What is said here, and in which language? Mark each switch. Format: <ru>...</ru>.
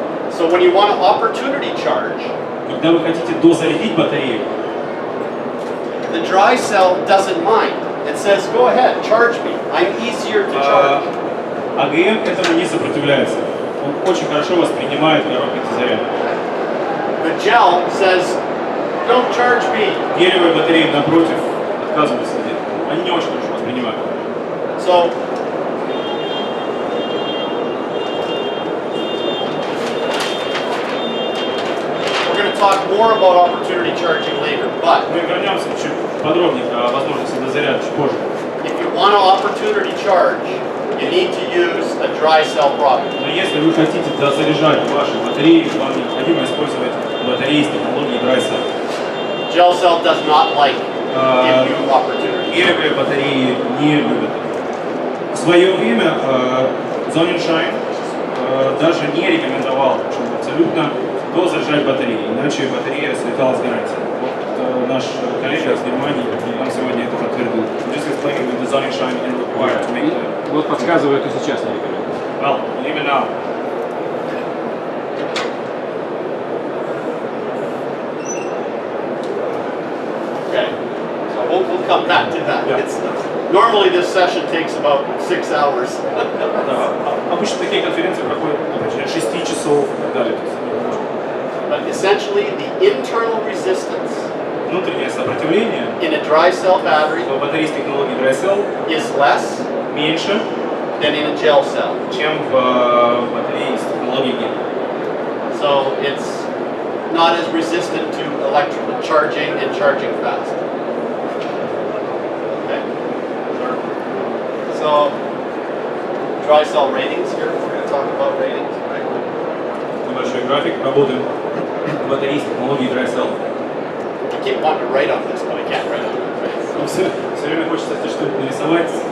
<en>So when you want an opportunity charge,</en> <ru>Когда вы хотите дозарядить батарею,</ru> <en>the dry cell doesn't mind. It says, go ahead, charge me. I'm easier to charge.</en> <ru>АГМ этому не сопротивляется. Он очень хорошо воспринимает короткий заряд.</ru> <en>The gel says, don't charge me.</en> <ru>Гелевые батареи, напротив, отказываются. Они не очень хорошо воспринимают.</ru> <en>So we're going to talk more about opportunity charging later, but</en> <ru>Мы вернемся чуть подробнее о возможности дозарядки чуть позже.</ru> <en>if you want to opportunity charge, you need to use a dry cell product.</en> <ru>Но если вы хотите дозаряжать ваши батареи, вам необходимо использовать батареи с технологией Dry Cell.</ru> <en>Gel cell does not like give you opportunity.</en> <ru>Гелевые батареи не любят это. В свое время Sonnenschein даже не рекомендовал абсолютно дозаряжать батареи, иначе батарея слетала с гарантии. Вот наш коллега из Германии, он сегодня это подтвердил.</ru> <en>Just explaining that the Sonnenschein is required to make the...</en> <ru>Вот подсказывает, и сейчас не рекомендую.</ru> <en>Well, even now. Okay, so we'll come back to that. Yeah. Normally this session takes about 6 hours.</en> <ru>Да, обычно такие конференции проходят от 6 часов и так далее.</ru> <en>But essentially the internal resistance</en> <ru>Внутреннее сопротивление</ru> <en>in a dry cell battery</en> <ru>в батарее с технологией Dry Cell</ru> <en>is less</en> <ru>меньше,</ru> <en>than in a gel cell.</en> <ru>чем в батарее с технологией гель.</ru> <en>So it's not as resistant to electrical charging and charging fast. Okay. So dry cell ratings here. We're going to talk about ratings, right?</en> <ru>Небольшой график работы батареи с технологией Dry Cell.</ru> <en>I keep wanting to write on this, but I can't write on it.</en> <ru>Все время хочется что-то нарисовать.</ru>